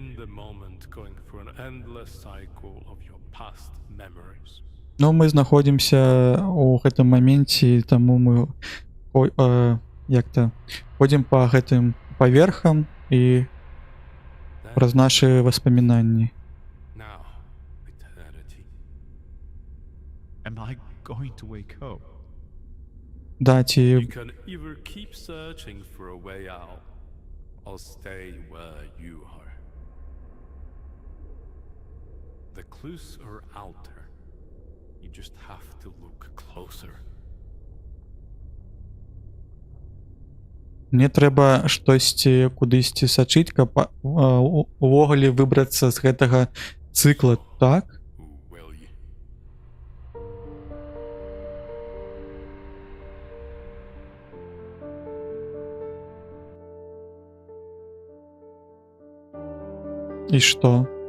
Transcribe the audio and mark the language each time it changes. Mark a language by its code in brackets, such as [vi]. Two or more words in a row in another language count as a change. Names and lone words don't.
[be] Ну, мы знаходзімся ў гэтым моменце, таму мы як-то ходзім па гэтым паверхам і праз нашы воспамінанні. Да, ці... [en] The clues are out there. You just have to look closer. [be] Мне трэба штосьці кудысьці сачыць, каб увогуле выбрацца з гэтага цыкла, так? І што?